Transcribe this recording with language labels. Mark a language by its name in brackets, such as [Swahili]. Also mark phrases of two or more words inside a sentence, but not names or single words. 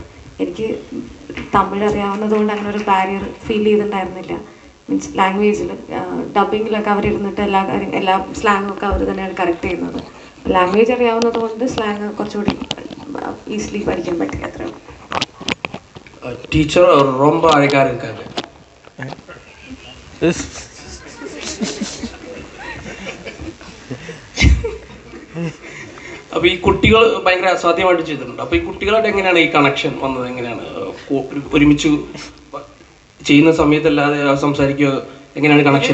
[Malayalam] എനിക്ക് തമിഴ് അറിയാവുന്നത് കൊണ്ട് അങ്ങനെ ഒരു ബാരിയർ ഫീൽ ചെയ്തിട്ടുണ്ടായിരുന്നില്ല. മീൻസ് ലാംഗ്വേജിൽ ഡബിങ്ങിലൊക്കെ അവരിരുന്നിട്ട് എല്ലാ സ്ലാങ്ങും ഒക്കെ അവർ തന്നെയാണ് കറക്റ്റ് ചെയ്യുന്നത്. ലാംഗ്വേജ് അറിയാവുന്നത് കൊണ്ട് സ്ലാങ് കുറച്ചുകൂടി ഈസിലി പഠിക്കാൻ പറ്റി. അത്രയും [Tamil] ടീച്ചർ ரொம்ப அழகா இருக்காங்க. [Malayalam] അപ്പോൾ ഈ കുട്ടികൾ ഭയങ്കര അസാധ്യമായിട്ട് ചെയ്തിട്ടുണ്ട്. അപ്പോൾ ഈ കുട്ടികളായിട്ട് എങ്ങനെയാണ് ഈ കണക്ഷൻ വന്നത്? എങ്ങനെയാണ് ഒരുമിച്ച് ചെയ്യുന്ന സമയത്തല്ലാതെ സംസാരിക്കുക, എങ്ങനെയാണ് കണക്ഷൻ?